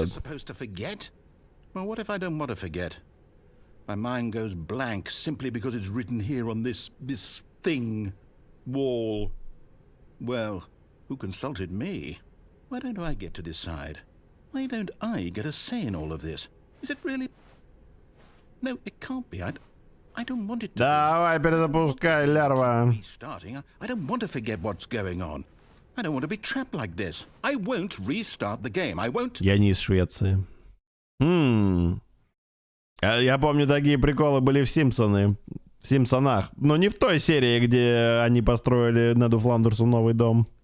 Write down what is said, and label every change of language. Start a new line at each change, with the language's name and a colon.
English: just supposed to forget? Well, what if I don't want to forget? My mind goes blank simply because it's written here on this thing, wall. Well, who consulted me? Why don't I get to decide? Why don't I get a say in all of this? Is it really? No, it can't be. I don't want it to
Russian: Давай, перезапускай, лярва.
English: be restarting. I don't want to forget what's going on. I don't want to be trapped like this. I won't restart the game. I won't.
Russian: Я не из Швеции. Я помню, такие приколы были в Симпсонах. Но не в той серии, где они построили Неду Фландерсу новый дом.